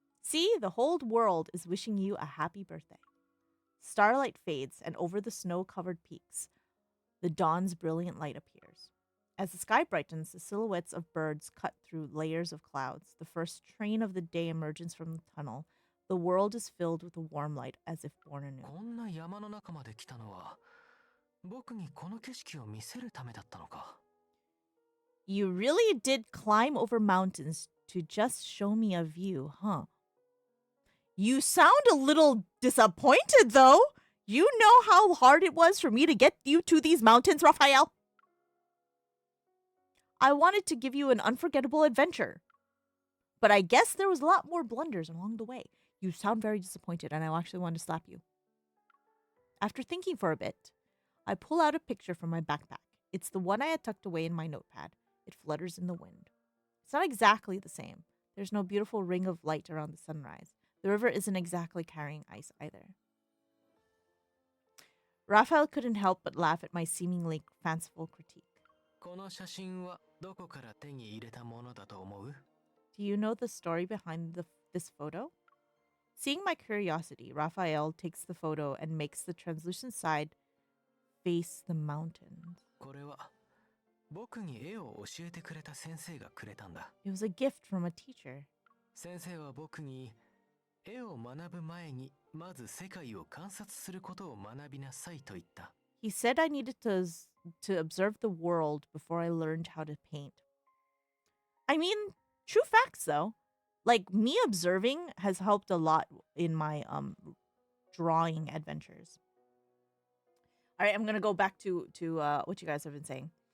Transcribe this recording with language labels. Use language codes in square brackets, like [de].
[en] See, the whole world is wishing you a happy birthday. Starlight fades, and over the snow-covered peaks, the dawn's brilliant light appears. As the sky brightens, the silhouettes of birds cut through layers of clouds. The first train of the day emerges from the tunnel. The world is filled with a warm light, as if born anew. [ja] こんな山の中まで来たのは、僕にこの景色を見せるためだったのか。 [en] You really did climb over mountains to just show me a view, huh? You sound a little disappointed, though. You know how hard it was for me to get you to these mountains, Raphael? I wanted to give you an unforgettable adventure. But I guess there was a lot more blunders along the way. You sound very disappointed, and I actually want to slap you. After thinking for a bit, I pull out a picture from my backpack. It's the one I had tucked away in my notepad. It flutters in the wind. It's not exactly the same. There's no beautiful ring of light around the sunrise. The river isn't exactly carrying ice either. Raphael couldn't help but laugh at my seemingly fanciful critique. [ja] この写真はどこから手に入れたものだと思う? [en] Do you know the story behind this photo? Seeing my curiosity, Raphael takes the photo and makes the translucent side face the mountains. [ja] これは僕に絵を教えてくれた先生がくれたんだ。 [en] It was a gift from a teacher. [ja] 先生は僕に絵を学ぶ前にまず世界を観察することを学びなさいと言った。 [en] He said I needed to observe the world before I learned how to paint. I mean, true facts though. Like me observing has helped a lot in my drawing adventures. All right, I'm going to go back to what you guys have been saying.